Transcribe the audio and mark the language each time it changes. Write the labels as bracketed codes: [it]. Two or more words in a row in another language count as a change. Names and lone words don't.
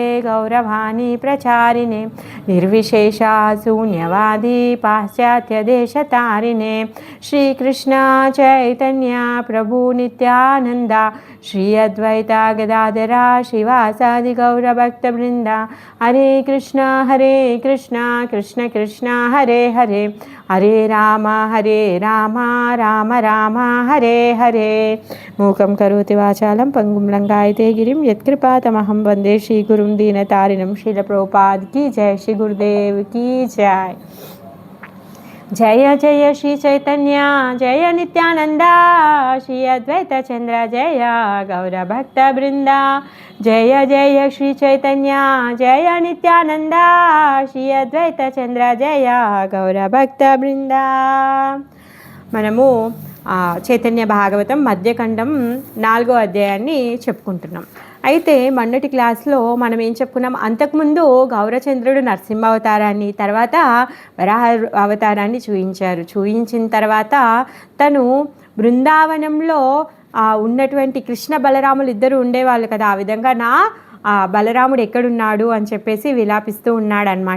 [sa] गौरवाणी प्रचारिणे निर्विशेषा शून्यवादी पाश्चात्यदेशतारिणे श्रीकृष्ण चैतन्य प्रभु नित्यानंदा श्री अद्वैता गदाधरा श्रीवासादि गौरभक्तवृंदा हरे कृष्ण कृष्ण कृष्ण हरे हरे हरे राम राम राम हरे हरे मूकं करोति वाचालं पंगुं लंघयते गिरिं यत्कृपातमहं वन्दे श्रीगुरुं दीनतारिणं। [hi] श्रीलप्रभुपाद की जय, श्री गुरुदेव की जय। [sa] जय जय श्री चैतन्य जय नित्यानंदा श्री अद्वैत चंद्र जय गौर भक्त वृंदा जय जय श्री चैतन्य जय नित्यानंदा श्री अद्वैत चंद्र जय गौर भक्त वृंदा। [te] మనము చైతన్య భాగవతం మధ్యఖండం 4వ అధ్యాయాన్ని చెప్పుకుంటున్నాం. అయితే మొన్నటి క్లాస్లో మనం ఏం చెప్పుకున్నాం, అంతకుముందు గౌరచంద్రుడు నరసింహ అవతారాన్ని, తర్వాత వరాహ అవతారాన్ని చూయించిన తర్వాత తను బృందావనంలో ఉన్నటువంటి కృష్ణ బలరాములు ఇద్దరు ఉండేవాళ్ళు కదా, ఆ విధంగా బలరాముడు ఎక్కడున్నాడు అని చెప్పేసి విలాపిస్తూ ఉన్నాడు అనమాట.